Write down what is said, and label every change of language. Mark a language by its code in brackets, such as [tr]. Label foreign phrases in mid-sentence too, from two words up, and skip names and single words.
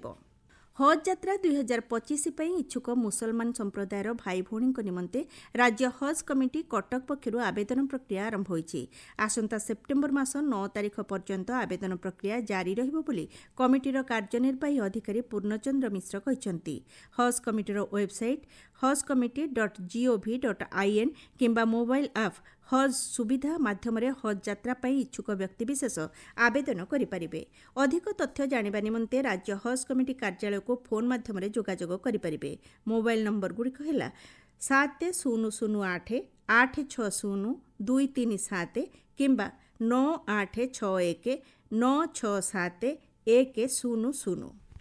[or] ହଜ୍ ଯାତ୍ରା 2025 ପାଇଁ ଇଚ୍ଛୁକ ମୁସଲମାନ ସମ୍ପ୍ରଦାୟର ଭାଇ ଭଉଣୀଙ୍କ ନିମନ୍ତେ ରାଜ୍ୟ ହଜ୍ କମିଟି କଟକ ପକ୍ଷରୁ ଆବେଦନ ପ୍ରକ୍ରିୟା ଆରମ୍ଭ ହୋଇଛି। ଆସନ୍ତା ସେପ୍ଟେମ୍ବର ମାସ 9 ତାରିଖ ପର୍ଯ୍ୟନ୍ତ ଆବେଦନ ପ୍ରକ୍ରିୟା ଜାରି ରହିବ ବୋଲି କମିଟିର କାର୍ଯ୍ୟନିର୍ବାହୀ ଅଧିକାରୀ ପୂର୍ଣ୍ଣଚନ୍ଦ୍ର ମିଶ୍ର କହିଛନ୍ତି। ହଜ୍ କମିଟିର ୱେବସାଇଟ୍ hajcommittee.gov.in କିମ୍ବା [en] mobile app [or] ହଜ୍ ସୁବିଧା ମାଧ୍ୟମରେ ହଜ୍ ଯାତ୍ରା ପାଇଁ ଇଚ୍ଛୁକ ବ୍ୟକ୍ତିବିଶେଷ ଆବେଦନ କରିପାରିବେ। ଅଧିକ ତଥ୍ୟ ଜାଣିବା ନିମନ୍ତେ ରାଜ୍ୟ ହଜ୍ କମିଟି କାର୍ଯ୍ୟାଳୟକୁ ଫୋନ୍ ମାଧ୍ୟମରେ ଯୋଗାଯୋଗ କରିପାରିବେ। ମୋବାଇଲ ନମ୍ବରଗୁଡ଼ିକ ହେଲା 7008602337 କିମ୍ବା 9861967100।